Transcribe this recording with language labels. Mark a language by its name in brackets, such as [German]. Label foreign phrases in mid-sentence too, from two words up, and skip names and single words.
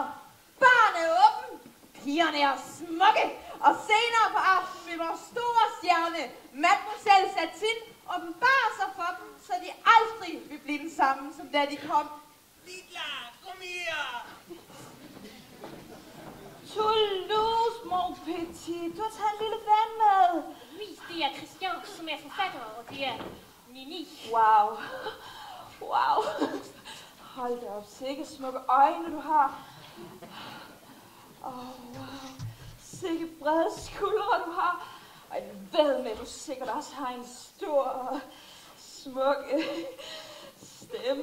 [Danish] Baren er åben, pigerne er smukke, og senere på aftenen vil vores store stjerne, Mademoiselle Satin, åbenbare sig for dem, så de aldrig vil blive den samme, som da de kom. Lidla, kom her! [French] Toulouse, mon petit. [Danish] Du har taget en lille ven med. Oui, det er Christian, som er forfatter, og det er Nini. Wow. Wow. Hold da op, sikke smukke øjne du har. Wow. Sikke brede skuldre du har. Og jeg ved med, at du sikkert også har en stor og smuk stemme.